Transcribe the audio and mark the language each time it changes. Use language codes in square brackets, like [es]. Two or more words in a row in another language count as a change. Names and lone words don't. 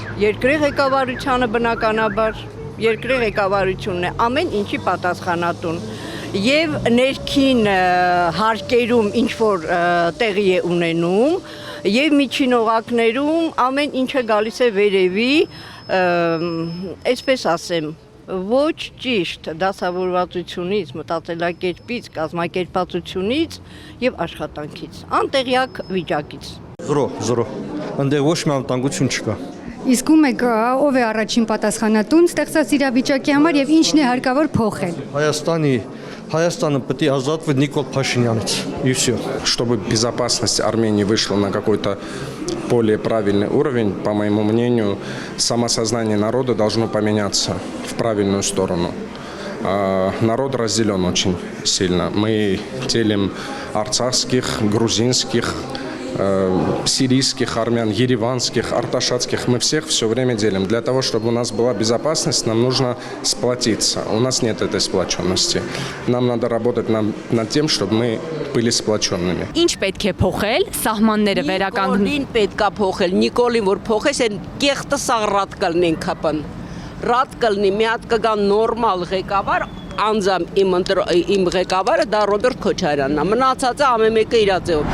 [hy] Երկրի ղեկավարությանը բնականաբար, երկրի ղեկավարությունն է ամեն ինչի պատասխանատուն եւ ներքին հարկերում ինչ որ տեղի է ունենում եւ միջին օղակներում ամեն ինչը գալիս է վերևի, այսպես ասեմ, ոչ ճիշտ դասավորվածությունից, մտածելակերպից, կազմակերպվածությունից եւ աշխատանքից, անտեղյակ վիճակից։ Զրո, ընդեղ ոչ մի անվտանգություն չկա։ Իսկ ում եք ով է առաջին պատասխանատուն ստեղծած իրավիճակի համար եւ ինչն է հարկավոր փոխել։ Հայաստանը պետք է ազատվի Նիկոլ Փաշինյանից։ [ru] И все. Чтобы безопасность Армении вышла на какой-то более правильный уровень, по моему мнению, самосознание народа должно поменяться в правильную сторону. Народ разделен очень сильно. Мы делим арцахских, грузинских, сирийских армян, ереванских, арташатских. Мы всех все время делим. Для того, чтобы у нас была безопасность, нам нужно сплотиться. У нас нет этой сплоченности. Нам надо работать над тем, чтобы мы были сплоченными. [hy] Ինչ պետք է փոխել սահմանները վերականգնի։ Նիկոլին պետք է փոխել, Նիկոլին որ փոխես, այն կեղտը սա ռատ կլնեն քապան։ Ռատ կլնի, մի հատ կգա նորմալ ղեկավար, անձամ իմ ղեկավարը դա Ռոբերտ Քոչարյանն է։ Մնացածը ամեն մեկը իր ձևով։